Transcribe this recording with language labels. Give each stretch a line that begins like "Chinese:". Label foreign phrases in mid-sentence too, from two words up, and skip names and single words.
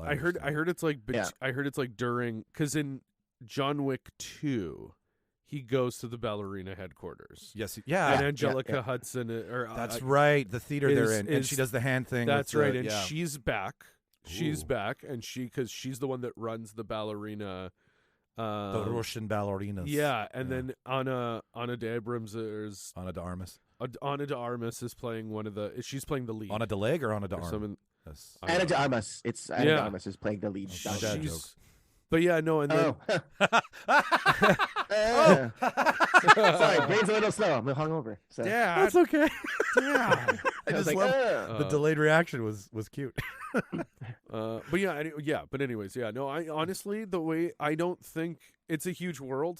English: I heard it's like I heard it's like during, because in John Wick 2, he goes to the ballerina headquarters. Yes, yeah, and Angelica Hudson, that's right, the theater they're in, and she does the hand thing. That's right, and she's back. She's back, and because she's the one that runs the ballerina. The Russian ballerinas. Yeah, and then Ana de Abrams is Ana de Armas. Ana de Armas is playing she's playing the lead. Ana de Leg or Ana de Armas? Yes. Ana de Armas. It's Ana de Armas is playing the lead. But yeah, no, and then sorry, brain's a little slow. I'm hungover. So. Yeah, that's okay. Yeah, I just love the delayed reaction was cute. But yeah, but anyways, yeah, no, I honestly, I don't think it's a huge world.